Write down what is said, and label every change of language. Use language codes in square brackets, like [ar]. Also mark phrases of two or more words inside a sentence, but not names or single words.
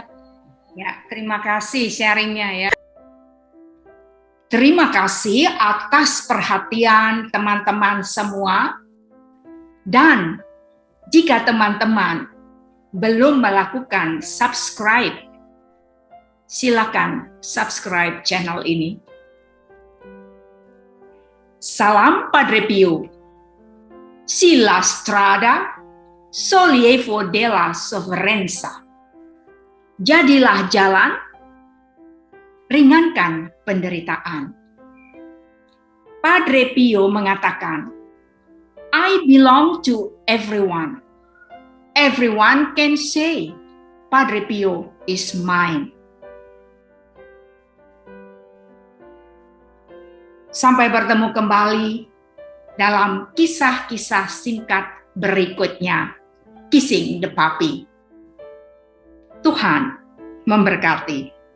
[id] Ya, terima kasih sharingnya ya. Terima kasih atas perhatian teman-teman semua. Dan jika teman-teman belum melakukan subscribe, silakan subscribe channel ini. Salam Padre Pio. [it] Si la strada sollievo della sofferenza. [id] Jadilah jalan, ringankan penderitaan. Padre Pio mengatakan, [en] I belong to everyone. Everyone can say, Padre Pio is mine. [id] Sampai bertemu kembali dalam kisah-kisah singkat berikutnya. [en] Kissing the Puppy. [id] Tuhan memberkati.